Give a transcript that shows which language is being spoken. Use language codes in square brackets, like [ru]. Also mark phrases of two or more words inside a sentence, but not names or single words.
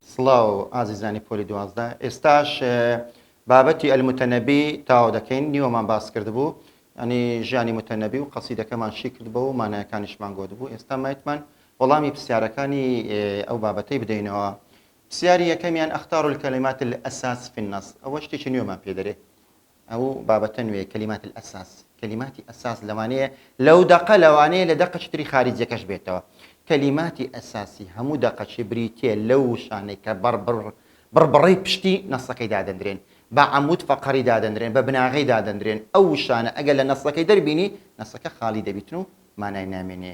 [ckb] سڵاو ئازیزانی پۆلی 12 ئێستاش بابەتی ئەلموتەنەبی تاوا دەکەین نیوەمان باس کرد بوو ئەنی ژیانی متەنەبی و قەسیدەکەمان شی کرد بوو و مانایەکانیشمان گۆت بوو ئێستا مایتمان وەڵامی پرسیارەکانی ئەو بابەتەی بدەینەوە. پرسیاری یەکەمیان [ar] ئەختار الکەلیمات الأساس في النص [ckb] ئەوە شتێکی نوێمان پێ دەرێ ئەو بابەتە نوێ [ar] کەلیمات الأساس [ckb] کەلیماتی ئەساس لەوانەیە لەو دەقە لەوانەیە لە دەقە شتری خارجیەکەش بێتەوە کەلیماتی ئەساسی هەموو دەقەچی بریتێ لەو شانەی کە بڕبڕی پشتی نەسەکەی دادەندرێن بە [ar] عەمود فەقەری [ckb] دادەندرێن بە بناغی دادەندرێن ئەو شانە ئەگەر لە نەسەکەی دەربینی نەسەکە خاڵی دەبیتن و مانای نامێنێ.